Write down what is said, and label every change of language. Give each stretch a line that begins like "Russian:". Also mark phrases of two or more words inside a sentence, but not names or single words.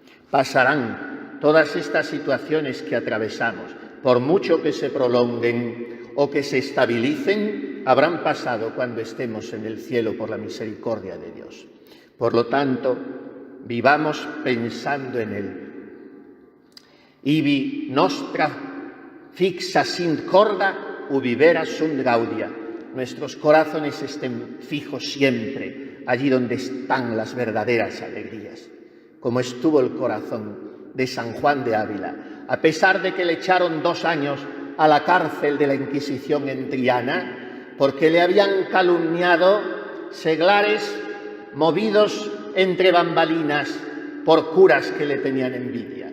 Spanish: Pasarán todas estas situaciones que atravesamos, por mucho que se prolonguen o que se estabilicen, habrán pasado cuando estemos en el cielo por la misericordia de Dios. Por lo tanto, vivamos pensando en Él.
Latin: Ibi nostra fixa sint corda ubi vera sunt gaudia.
Spanish: Nuestros corazones estén fijos siempre allí donde están las verdaderas alegrías, como estuvo el corazón de San Juan de Ávila, a pesar de que le echaron 2 años a la cárcel de la Inquisición en Triana, porque le habían calumniado seglares movidos entre bambalinas por curas que le tenían envidia.